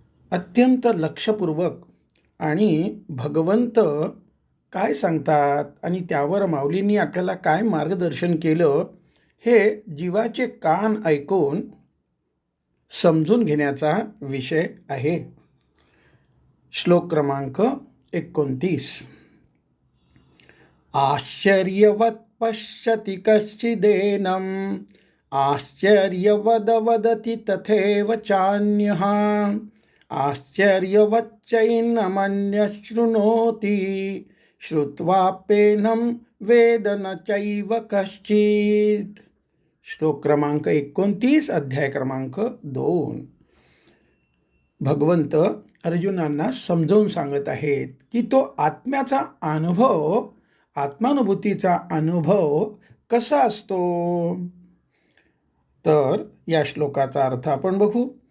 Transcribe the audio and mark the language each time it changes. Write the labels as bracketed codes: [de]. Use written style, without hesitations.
[mr] अत्यंत लक्षपूर्वक आणि भगवंत काय सांगतात आणि त्यावर माऊलींनी आपल्याला काय मार्गदर्शन केलं हे जीवाचे कान ऐकून समजून घेण्याचा विषय आहे. श्लोक क्रमांक 29. [sa] आश्चर्यवत् पश्यति कश्चिदेनम् आश्चर्यवद वदति तथैव चान्यः आश्चर्यवच्चैनमन्यः शृणोति श्रुत्वाप्येनं वेद न चैव कश्चित्. [mr] श्लोक क्रमांक 29, अध्याय क्रमांक 2. भगवंत अर्जुनांना समजावून सांगत आहेत की तो आत्म्याचा अनुभव, आत्मानुभूतीचा अनुभव कसा असतो. तर या श्लोकाचा अर्थ आपण बघू.